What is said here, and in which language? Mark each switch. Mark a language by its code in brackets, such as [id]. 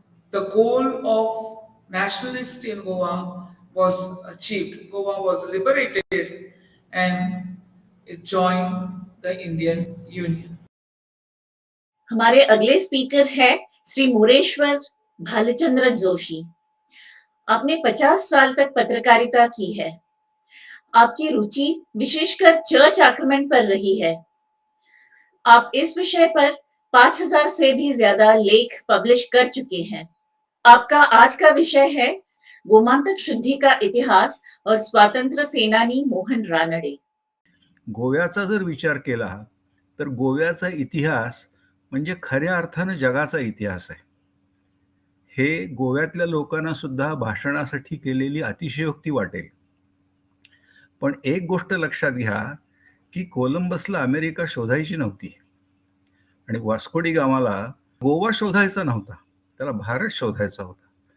[en] The goal of nationalists in Goa was achieved. Goa was liberated and it joined the Indian Union. [hi] हमारे अगले speaker है श्री मोरेश्वर भालचंद्र जोशी। आपने 50 साल तक पत्रकारिता की है। आपकी रुचि विशेषकर चर्च आक्रमण पर रही है। आप इस विषय पर 5000 से भी ज्यादा लेख पब्लिश कर चुके हैं। आपका आज का विषय है गोमांतक शुद्धि का इतिहास और स्वातंत्र्य सेनानी मोहन रानडे। [mr] गोव्याचा जर विचार केला तर गोव्याचा इतिहास म्हणजे खऱ्या अर्थानं जगाचा इतिहास आहे. हे गोव्यातल्या लोकांना सुद्धा भाषणासाठी केलेली अतिशयोक्ती वाटेल. पण एक गोष्ट लक्षात घ्या की कोलंबसला अमेरिका शोधायची नव्हती आणि वास्को डी गामाला गोवा शोधायचा नव्हता, त्याला भारत शोधायचा होता.